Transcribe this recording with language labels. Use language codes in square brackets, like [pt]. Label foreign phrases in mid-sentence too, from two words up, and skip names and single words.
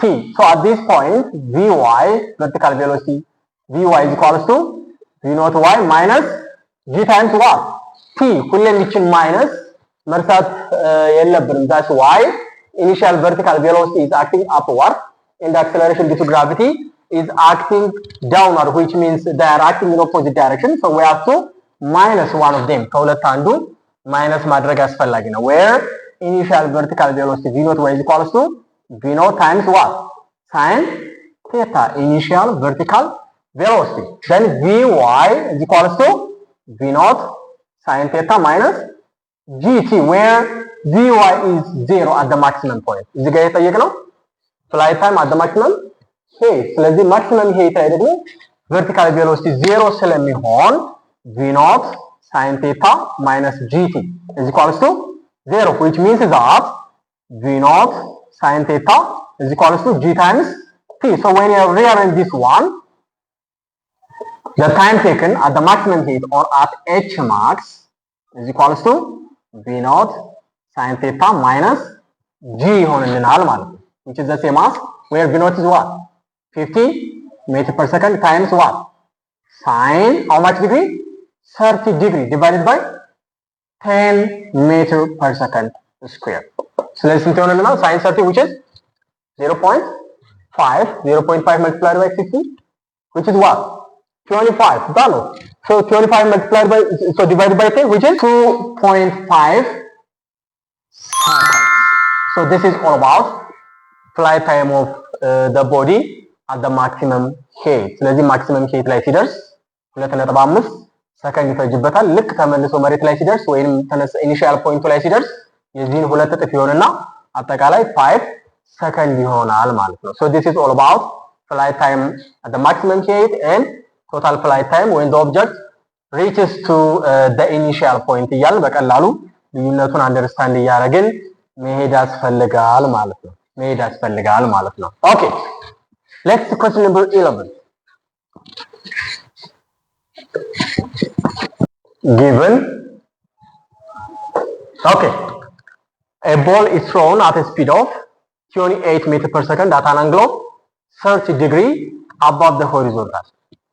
[en] so at this point vy, vertical velocity, vy is equals to v0 y minus g times what? t. [am] ሁሌም ይችን ማይነስ መርሳት የለብንም። [en] that's why initial vertical velocity is acting upward and the acceleration due to gravity is acting downward, which means they are acting in opposite direction. so we have to minus one of them. [am] ከሁለት አንዱ ማይነስ ማድረግ አስፈላጊ ነው። [en] where initial vertical velocity v0 y is equals to v0 times what? sin theta, initial vertical velocity. then vy is equals to v0 sin theta minus gt, where vy is 0 at the maximum point. [am] እዚህ ጋር የጠየቅነው [en] flight time at the maximum height. ስለዚህ maximum height [am] ላይ ደግሞ [en] vertical velocity 0 ስለሚሆን v0 sin theta minus gt is equals to 0, which means that v0 sin theta is equals to g times t. so when you rearrange this one, the time taken at the maximum height or at h max is equals to v0 sin theta minus g [am] ይሆንልናል ማለት ነው, [en] which is the same as where v0 is what? 50 meter per second times what? Sine how much degree? 30 degree divided by 10 meter per second square. so let's ይሆንልናል sine 30, which is 0.5 multiplied by 60, which is what? 25. done. so 25 multiplied by, so divided by 10, which is 2.5 seconds. so this is all about flight time of the body at the maximum height. [am] ስለዚህ [en] maximum height [am] ላይ ሲደርስ 2.5 ሰከንድ ይፈጅበታል። ልክ ተመልሶ መሬት ላይ ሲደርስ ወይንም [en] initial point [am] ላይ ሲደርስ የዚህን ሁለት እጥፍ ይሆንና አጠቃላይ 5 ሰከንድ ይሆናል ማለት ነው። [en] so this is all about flight time at the maximum height and total flight time when the object reaches to the initial point [am] እያልን በቀላሉ ልዩነቱን አንደርስታንድ እያደረግን መሄድ ያስፈልጋል ማለት ነው። [en] okay, let's question number 11. given, okay, a ball is thrown at a speed of 28 meters per second at an angle of 30 degree above the horizontal.